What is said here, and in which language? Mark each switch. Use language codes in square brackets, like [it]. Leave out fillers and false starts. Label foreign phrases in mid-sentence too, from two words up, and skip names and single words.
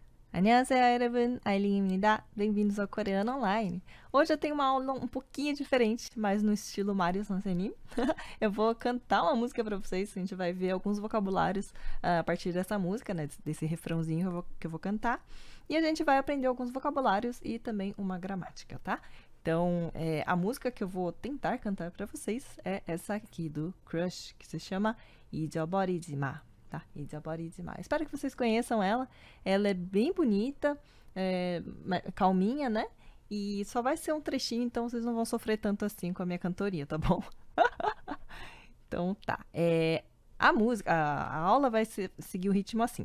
[ko] 안녕하세요, 여러분. Aileen 입니다. [pt] Bem-vindos ao Coreano Online. Hoje eu tenho uma aula um pouquinho diferente, mas no estilo Mário Sansenin. Eu vou cantar uma música para vocês. A gente vai ver alguns vocabulários a partir dessa música, né? Desse refrãozinho que eu vou cantar. E a gente vai aprender alguns vocabulários e também uma gramática, tá? Então, a música que eu vou tentar cantar para vocês é essa aqui do Crush, que se chama 잊어버리지 마. Tá? 잊어버리지 마. Espero que vocês conheçam ela. Ela é bem bonita, calminha, né? E só vai ser um trechinho, então vocês não vão sofrer tanto assim com a minha cantoria, tá bom? Então tá. A aula vai seguir o ritmo assim.